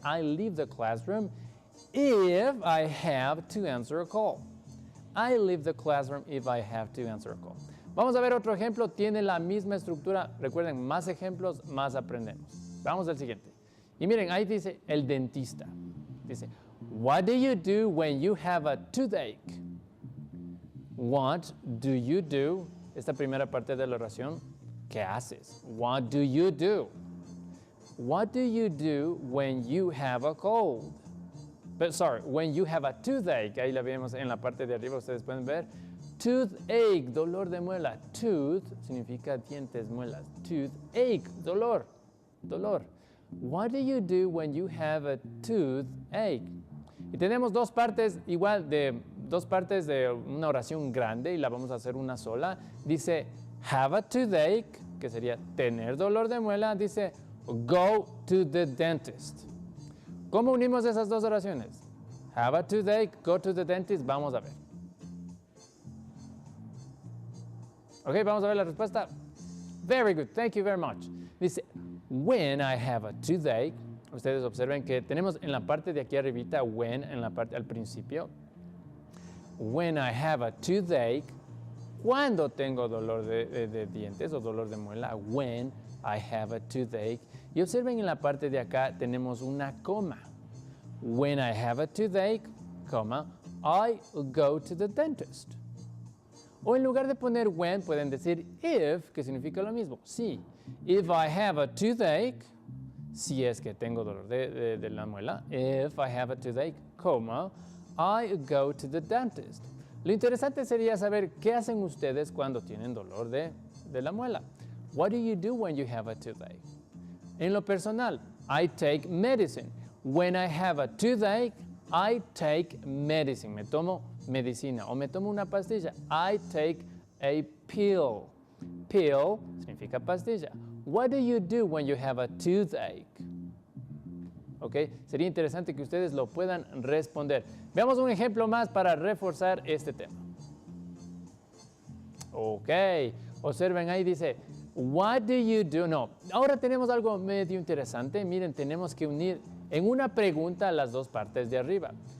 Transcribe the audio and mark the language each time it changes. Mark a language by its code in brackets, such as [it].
[en] I leave the classroom if I have to answer a call. I leave the classroom if I have to answer a call. [es] Vamos a ver otro ejemplo. Tiene la misma estructura. Recuerden, más ejemplos, más aprendemos. Vamos al siguiente. Y miren, ahí dice el dentista. [en] Dice, what do you do when you have a toothache? What do you do? [es] Esta primera parte de la oración, ¿qué haces? [en] What do you do? What do you do when you have a cold? When you have a toothache. [es] Ahí la vemos en la parte de arriba, ustedes pueden ver. Toothache, dolor de muela. Tooth significa dientes, muelas. Toothache, dolor, dolor. [en] What do you do when you have a toothache? [es] Y tenemos dos partes igual dos partes de una oración grande y la vamos a hacer una sola. Dice [en] have a toothache, [es] que sería tener dolor de muela. Dice [en] go to the dentist. [es] ¿Cómo unimos esas dos oraciones? [en] Have a toothache, go to the dentist. [es] Vamos a ver. Ok, vamos a ver la respuesta. [en] Very good, thank you very much. [es] Dice, [en] when I have a toothache, [es] ustedes observen que tenemos en la parte de aquí arribita, when, en la parte al principio. [en] When I have a toothache, [es] cuando tengo dolor de dientes o dolor de muela, [en] when I have a toothache. [es] Y observen en la parte de acá tenemos una coma. [en] When I have a toothache, coma, I go to the dentist. [es] O en lugar de poner when, pueden decir if, que significa lo mismo. Sí. [en] If I have a toothache, [es] si es que tengo dolor de la muela. [en] If I have a toothache, coma, I go to the dentist. [es] Lo interesante sería saber qué hacen ustedes cuando tienen dolor de la muela. [en] What do you do when you have a toothache? [es] En lo personal, [en] I take medicine. When I have a toothache, I take medicine. [es] Me tomo medicina o me tomo una pastilla. [en] I take a pill. [es] Pill significa pastilla. [en] What do you do when you have a toothache? ¿Ok? [es] Sería interesante que ustedes lo puedan responder. Veamos un ejemplo más para reforzar este tema. [en] Ok, [es] observen ahí dice, [en] what do you do? [es] No, ahora tenemos algo medio interesante. Miren, tenemos que unir en una pregunta las dos partes de arriba.